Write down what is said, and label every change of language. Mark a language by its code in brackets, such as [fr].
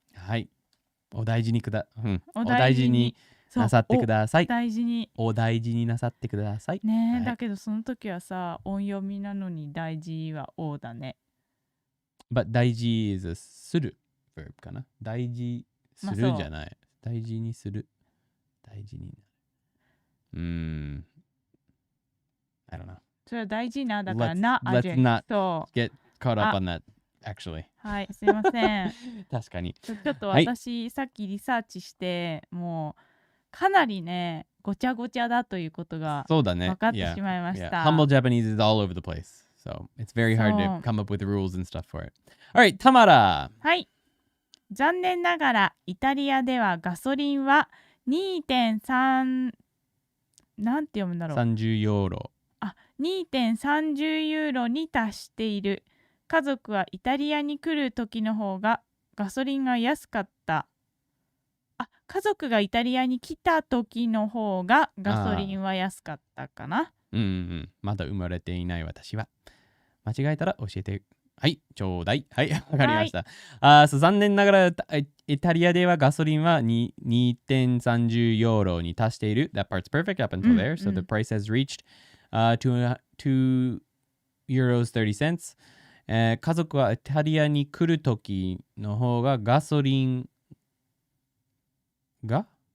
[ja] はい。お大事にお大事になさってください。大事に。お大事になさってください。ね、はい、だけどその時はさ、音読みなのに大事は O だね。 [en] But 大事 is a する verb かな。 [ja] 大事するじゃない。大事にする。大事になる。 [en] I don't know. [ja] それは大事なだからな [en] Let's not [ja] そう。 [en] get caught up on that, actually. [ja] はい、すいません。確かに。ちょっと私、さっきリサーチしてもうかなりねごちゃごちゃだということがそうだね。分かってしまいました。 [en] Humble Japanese is all over the place. So it's very hard to come up with rules and stuff for it. Alright, タマラ。 [ja] はい。残念ながらイタリアではガソリンは 2.3 なんて読むんだろう。 30ユーロ。 2.30 ユーロに達している。家族はイタリアに来る時の方がガソリンが安かった。家族がイタリアに来た時の方がガソリンは安かったかな。まだ生まれていない私は。間違えたら教えて。はい、ちょうだい。はい、わかりました。残念ながらイタリアではガソリンは 2.30 ユーロに達している。 [en] That part's perfect up until there. So the price has reached $2 euros 30 cents. [ja] 家族はイタリアに来る時の方がガソリンが、